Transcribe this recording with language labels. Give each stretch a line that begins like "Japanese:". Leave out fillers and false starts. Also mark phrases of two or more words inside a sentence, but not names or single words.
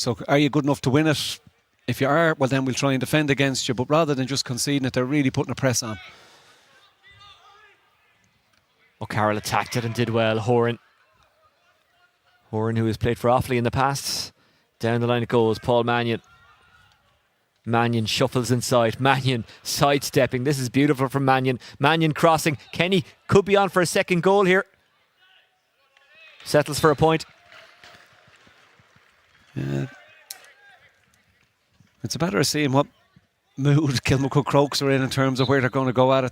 English: So are you good enough to win it? If you are, well then we'll try and defend against you. But rather than just conceding it, they're really putting a press on. O'Carroll attacked it and did well. Horan, who has played for Offaly in the past. Down the line it goes. Paul Mannion. Mannion shuffles inside. Mannion sidestepping. This is beautiful from Mannion. Mannion crossing. Kenny could be on for a second goal here. Settles for a point. Yeah. It's a matter of seeing what mood Kilmacud Crokes are in terms of where they're going to go at it.